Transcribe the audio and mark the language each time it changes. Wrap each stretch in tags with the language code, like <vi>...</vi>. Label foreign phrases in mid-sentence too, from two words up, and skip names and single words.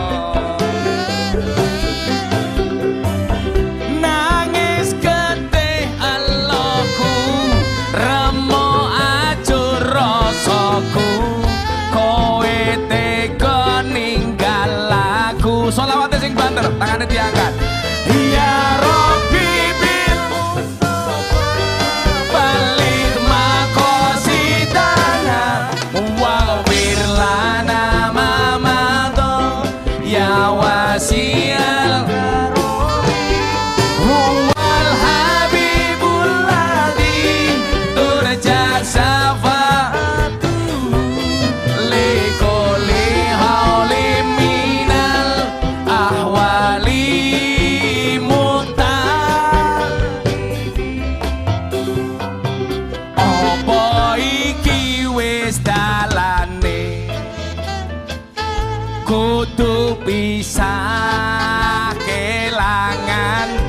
<jv>Nangis getih eloku, remuk ajur rasaku, kowe tega ninggal aku. Sholawate sing banter, tangane diangkat.</jv> <ar>يا رب بالمصطفى بلغ مقاصدنا واغفر لنا ما مضى يا واسع هو الحبيب الذي ترجى شفاعته لكل هول من الأهوال.</ar> <jv>Kudu bisa kelangan,</jv>